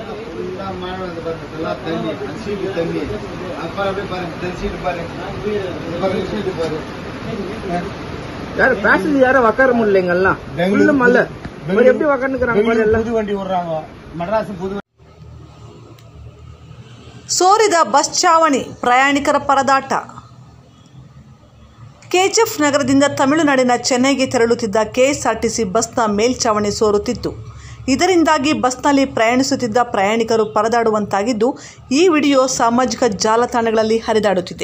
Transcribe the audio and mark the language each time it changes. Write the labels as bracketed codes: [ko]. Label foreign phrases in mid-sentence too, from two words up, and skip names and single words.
[ta] யாரு பேசஞ்சர் யாரும் உட்கார முடியலங்கெல்லாம் உள்ள மலை எப்படி உட்காந்துக்கிறாங்க புது வண்டி விடுறாங்க மெட்ராஸ் புது [kn] ಸೋರಿದ ಬಸ್ ಚಾವಣಿ ಪ್ರಯಾಣಿಕರ ಪರದಾಟ. ಕೆಜಿಎಫ್ ನಗರದಿಂದ ತಮಿಳುನಾಡಿನ ಚೆನ್ನೈಗೆ ತೆರಳುತ್ತಿದ್ದ ಕೆಎಸ್ಆರ್ಟಿಸಿ ಬಸ್ನ ಮೇಲ್ಚಾವಣಿ ಸೋರುತ್ತಿತ್ತು. ಇದರಿಂದಾಗಿ ಬಸ್ನಲ್ಲಿ ಪ್ರಯಾಣಿಸುತ್ತಿದ್ದ ಪ್ರಯಾಣಿಕರು ಪರದಾಡುವಂತಾಗಿದ್ದು, ಈ ವಿಡಿಯೋ ಸಾಮಾಜಿಕ ಜಾಲತಾಣಗಳಲ್ಲಿ ಹರಿದಾಡುತ್ತಿದೆ.